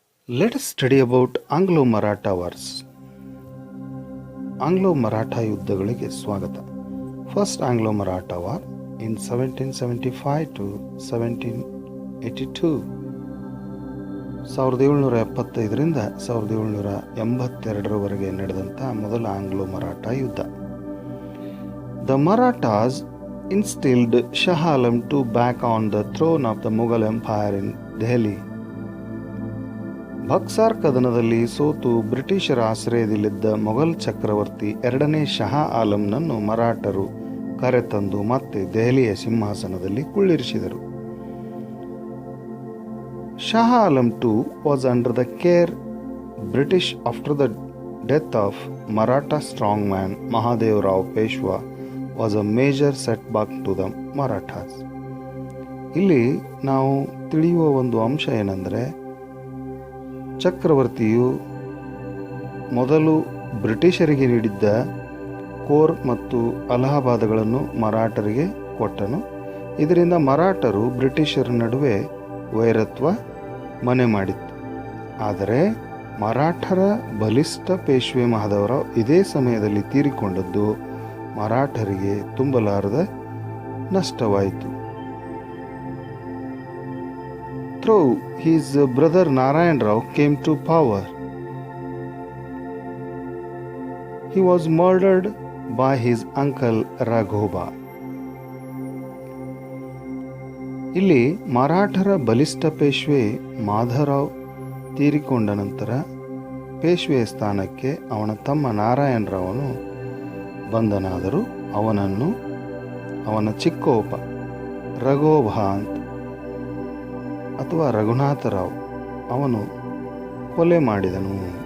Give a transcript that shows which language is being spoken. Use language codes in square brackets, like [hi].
[en] Let us study about Anglo-Maratha Wars. Anglo-Maratha [kn] ಯುದ್ಧಗಳಿಗೆ ಸ್ವಾಗತ. [en] First Anglo-Maratha War in 1775 to 1782. [kn] 1775ರಿಂದ 1782ರವರೆಗೆ ನಡೆದಂಥ ಮೊದಲ ಆಂಗ್ಲೋ-ಮರಾಠಾ ಯುದ್ಧ. [en] The Marathas instilled Shah Alam II back on the throne of the Mughal Empire in Delhi. [kn] Buxar ಕದನದಲ್ಲಿ ಸೋತು ಬ್ರಿಟಿಷರ ಆಶ್ರಯದಲ್ಲಿದ್ದ ಮೊಘಲ್ ಚಕ್ರವರ್ತಿ ಎರಡನೇ ಶಹಾ ಆಲಂನನ್ನು ಮರಾಠರು ಕರೆತಂದು ಮತ್ತೆ ದೆಹಲಿಯ ಸಿಂಹಾಸನದಲ್ಲಿ ಕುಳ್ಳಿರಿಸಿದರು. [en] Shah Alam II was under the care British after the death of Maratha strongman Mahadev Rao Peshwa was a major setback to the Marathas. [kn] ಇಲ್ಲಿ ನಾವು ತಿಳಿಯುವ ಒಂದು ಅಂಶ ಏನೆಂದರೆ, ಚಕ್ರವರ್ತಿಯು ಮೊದಲು ಬ್ರಿಟಿಷರಿಗೆ ನೀಡಿದ್ದ ಕೋರ್ ಮತ್ತು ಅಲಹಾಬಾದ್ಗಳನ್ನು ಮರಾಠರಿಗೆ ಕೊಟ್ಟನು. ಇದರಿಂದ ಮರಾಠರು ಬ್ರಿಟಿಷರ ನಡುವೆ ವೈರತ್ವ ಮನೆ ಮಾಡಿತ್ತು. ಆದರೆ ಮರಾಠರ ಬಲಿಷ್ಠ ಪೇಶ್ವೆ ಮಹಾದೇವರಾವ್ ಇದೇ ಸಮಯದಲ್ಲಿ ತೀರಿಕೊಂಡದ್ದು ಮರಾಠರಿಗೆ ತುಂಬಲಾರದ ನಷ್ಟವಾಯಿತು. [en] Through his brother Narayan Rao came to power, he was murdered by his uncle Raghoba. [kn] ಇಲ್ಲಿ ಮರಾಠರ ಬಲಿಷ್ಠ ಪೇಶ್ವೆ ಮಾಧವರಾವ್ ತೀರಿಕೊಂಡ ನಂತರ ಪೇಶ್ವೆಯ ಸ್ಥಾನಕ್ಕೆ ಅವನ ತಮ್ಮ ನಾರಾಯಣ ರಾವನು ಬಂದನಾದರೂ ಅವನನ್ನು ಅವನ ಚಿಕ್ಕೋಪ ರಘೋಬ ಅಥವಾ ರಘುನಾಥರಾವ್ ಅವನು ಕೊಲೆ ಮಾಡಿದನು.